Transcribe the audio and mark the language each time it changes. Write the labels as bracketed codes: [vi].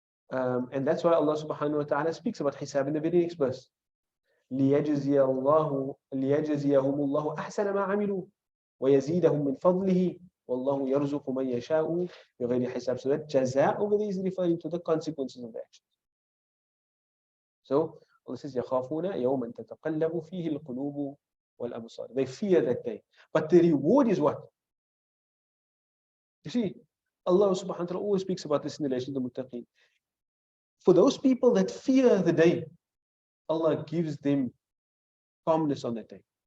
[en] And that's why Allah subhanahu wa ta'ala speaks about hisab in the very next verse. [ar] لِيَجْزِيَهُمُ اللَّهُ أَحْسَنَ مَا عَمِلُوا وَيَزِيدَهُم مِّن فَضْلِهِ وَاللَّهُ يَرْزُقُ مَن يَشَاءُ بِغَيْرِ حِسَابٍ. [en] So that jaza over there is referring to the consequences of the action. So Allah says, [ar] يَخَافُونَ يَوْمًا تَتَقَلَّبُ فِيهِ الْقُلُوبُ وَالْأَبْصَارُ. [en] They fear that day. But the reward is what? You see, Allah subhanahu wa ta'ala always speaks about this in relation to the muttaqeen. For those people that fear the day, Allah gives them calmness on that day.